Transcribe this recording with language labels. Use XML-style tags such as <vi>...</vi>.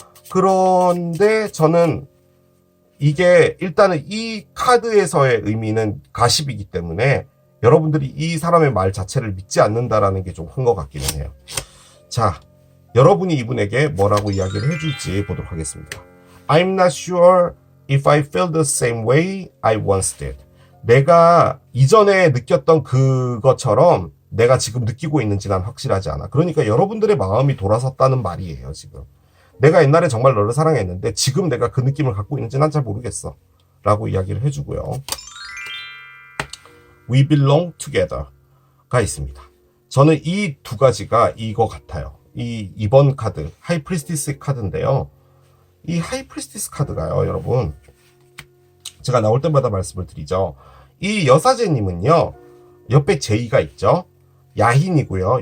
<ko>그런데 저는 이게 일단은 이 카드에서의 의미는 가십이기 때문에 여러분들이 이 사람의 말 자체를 믿지 않는다라는 게 좀 큰 것 같기는 해요. 자, 여러분이 이분에게 뭐라고 이야기를 해줄지 보도록 하겠습니다.</ko> <en>I'm not sure if I feel the same way I once did.</en> <ko>내가 이전에 느꼈던 그것처럼 내가 지금 느끼고 있는지 난 확실하지 않아. 그러니까 여러분들의 마음이 돌아섰다는 말이에요, 지금. 내가 옛날에 정말 너를 사랑했는데 지금 내가 그 느낌을 갖고 있는지 난 잘 모르겠어. 라고 이야기를 해주고요.</ko> <en>We belong together가</en> <ko>있습니다. 저는 이 두 가지가 이거 같아요. 이번 카드, 하이프리스티스 카드인데요. 이 하이프리스티스 카드가요, 여러분. 제가 나올 때마다 말씀을 드리죠. 이 여사제님은요, 옆에 제이가 있죠. 야힌이고요.</ko>